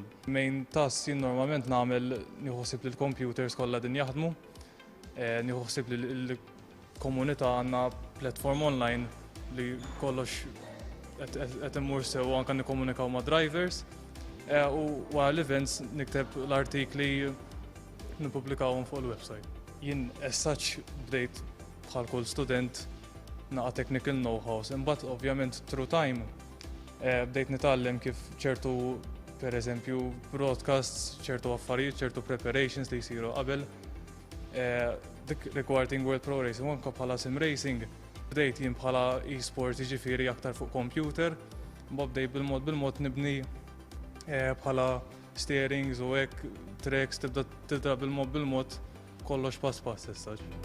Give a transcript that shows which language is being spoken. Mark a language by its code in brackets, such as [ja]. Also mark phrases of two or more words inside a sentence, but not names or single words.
[en] Main task [mt] jien normalment nagħmel nieħu ħsieb li l-computers kollha din jaħdmu, nieħu ħsieb li l-komunità għandna [en] platform online [mt] li kollox qed immur sew anke nikkomunikaw ma' drivers u wara l-events nikteb l-artikli nippubblikawhom fuq il-website. Jien [en] as such [mt] bdejt bħal kull student naqa' [en] technical know-hows, [mt] imbagħad ovvjament [en] through time [mt] bdejt nitgħallem kif ċertu pereżempju broadcasts, ċertu affarijiet, ċertu preparations li jsiru qabel dik regarding World Pro Racing u anke bħala [en] sim racing. [mt] Bdejt jien bħala esports jiġifieri aktar fuq computer, mbagħad bdejt bil-mod nibni bħala steerings u hekk tracks tibda bil-mod kollox pass pass issa.